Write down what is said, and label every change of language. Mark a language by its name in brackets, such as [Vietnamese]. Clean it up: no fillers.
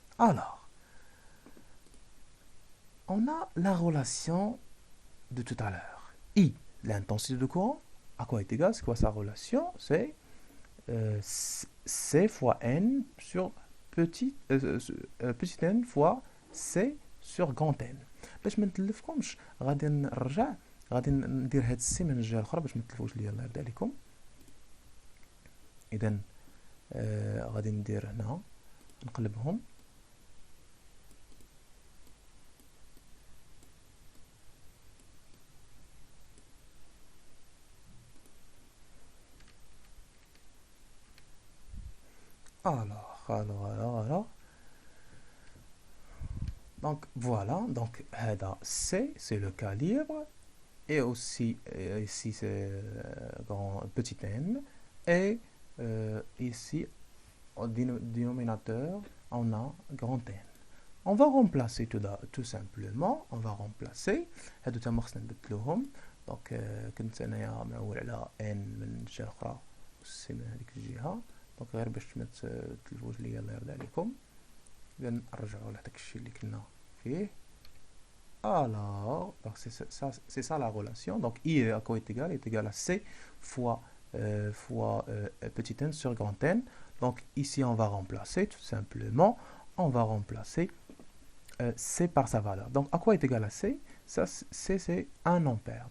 [French] Alors, on a la relation de tout à l'heure. I, l'intensité de courant, à quoi est égal? C'est quoi sa relation? C'est C fois N sur petit n fois C sur grand N. [Arabic] باش ما نتلفكمش غادي نرجع، غادي ندير هاد السي من الجهه الاخرى باش ما تلفوش ليا. الله يرضي عليكم. اذا غادي ندير هنا نقلبهم. [French] Alors. Donc voilà, donc C c'est le calibre et aussi ici c'est petit n et ici au dénominateur on a grand N. On va remplacer tout simplement, on va remplacer [Arabic] هادو تما خصنا نبدلوهم. دونك كنت انايا معول على n من جهه اخرى سي من هذيك الجهه. دونك غير باش ما تلفوش ليا الله يرضي عليكم اذا نرجعوا لهداك الشيء اللي كنا فيه. [French] Alors, c'est ça la relation. Donc, I à quoi est égal à C fois petit n sur grand N. Donc, ici, on va remplacer tout simplement, on va remplacer C par sa valeur. Donc, à quoi est égal à C? Ça, C, c'est 1 ampère.